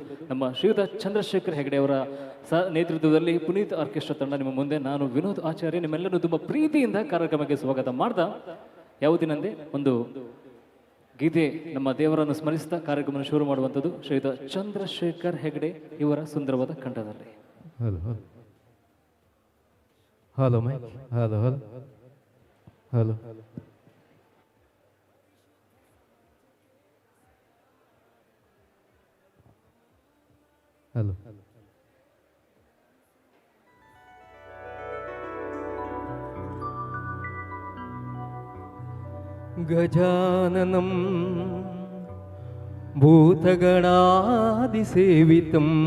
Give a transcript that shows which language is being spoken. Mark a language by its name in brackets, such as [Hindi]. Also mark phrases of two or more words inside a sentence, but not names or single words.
[Kannada] ನಮ್ಮ ಶ್ರೀಯುತ ಚಂದ್ರಶೇಖರ್ ಹೆಗಡೆ ಅವರ ನೇತೃತ್ವದಲ್ಲಿ ಪುನೀತ್ ಆರ್ಕೆಸ್ಟ್ರಾ ತಂಡ ನಿಮ್ಮ ಮುಂದೆ, ನಾನು ವಿನೋದ್ ಆಚಾರ್ಯ ನಿಮ್ಮೆಲ್ಲರೂ ತುಂಬ ಪ್ರೀತಿಯಿಂದ ಕಾರ್ಯಕ್ರಮಕ್ಕೆ ಸ್ವಾಗತ ಮಾಡ್ತಾ ಯಾವುದಿನಂದೇ ಒಂದು ಗೀತೆ ನಮ್ಮ ದೇವರನ್ನು ಸ್ಮರಿಸ್ತಾ ಕಾರ್ಯಕ್ರಮ ಶುರು ಮಾಡುವಂಥದ್ದು ಶ್ರೀಯುತ ಚಂದ್ರಶೇಖರ್ ಹೆಗಡೆ ಇವರ ಸುಂದರವಾದ ಕಂಠದಲ್ಲಿ. [English] hello hello mic hello hello hello hello [Sanskrit] ಗಜಾನನಂ ಭೂತಗಣಾದಿಸೇವಿತಂ